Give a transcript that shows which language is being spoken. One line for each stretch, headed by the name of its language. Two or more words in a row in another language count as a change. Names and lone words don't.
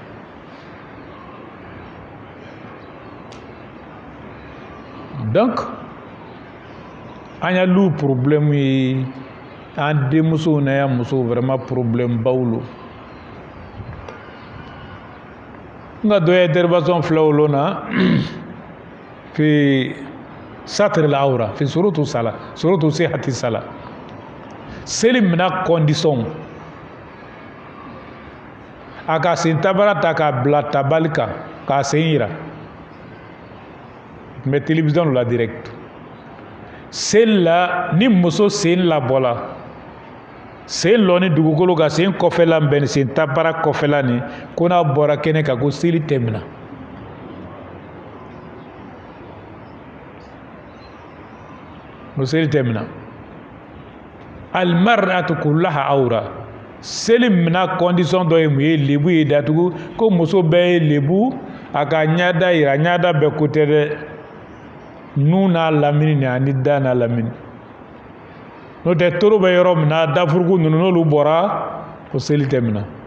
Bambara: donc an ya lu problème ye an denmusow n'a ya musow
French: vraiment problème
Bambara: baw lo n ka dɔ ye dérivation filaw lo na
Arabic: في ستر العورة في شروط الصلاة شروط صحة الصلاة
Bambara: seli mina condition a ka sen tabara ta k'a bila tabali kan k'a sen yira
French: mais télévision
Bambara: la direct seli la ni muso sen labɔla sen lɔ ni dugukolo ka sen kɔfɛla bɛn ni sen tabara kɔfɛla ni ko n'a bɔra kɛnɛ kan ko seli tɛmɛna ko seli tɛmɛna
Arabic: المرأة كلها عورة
Bambara: seli mina condition dɔ ye mun ye lebu ye datugu ko muso bɛɛ ye lebu a ka ɲada yira ɲada bɛɛ ko tɛ dɛ nu n'a lamini ni ani da n'a lamini n'o tɛ toro bɛ yɔrɔ min na dafurugu ninnu n'olu bɔra o seli tɛmɛna